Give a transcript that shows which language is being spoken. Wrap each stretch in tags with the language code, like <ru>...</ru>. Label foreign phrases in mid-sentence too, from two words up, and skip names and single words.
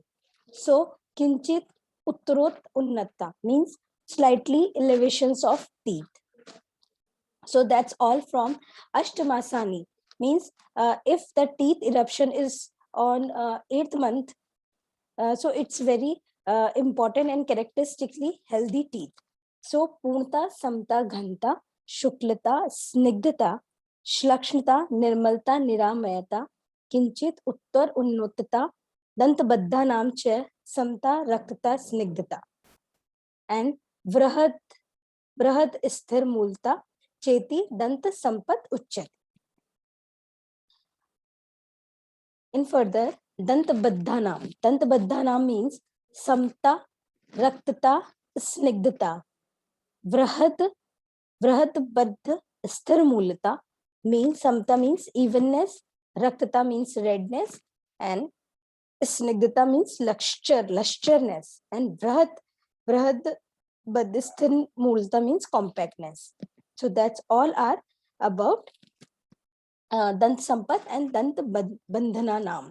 <en>So</en> <sa>Kinchit Uttarot Unnata</sa> <en>means slightly elevations of teeth. So that's all from Ashtamasani. Means if the teeth eruption is on 8th month, so it's very important and characteristically healthy teeth.</en> <sa>So Purnata, Samta, Ghanta, Shuklata, Snigdhata, Shlakshnata, Nirmalta, Niramayata, Kinchit, Uttar, Unnotata, Dantabaddha Naam cha Samta, Raktata, Snigdhata. And Vrahad Sthir Multa, Cheti, Dant Sampat Uchyat.</sa> <en>In further, Dantabaddhanam. Dantabaddhanam means</en> <sa>Samta, Raktata, Snigdhata. Vrahad Baddha, Sthir Mulata</sa> <en>means Samta means evenness, Raktata means redness, and Snigdhata means lustruousness, and</en> <sa>Vrahad Baddha, Sthir Mulata</sa> <en>means compactness. So that's all are about</en> <sa>Dant Sampat</sa> <en>and</en> <sa>Dant Bandhana Naam.</sa>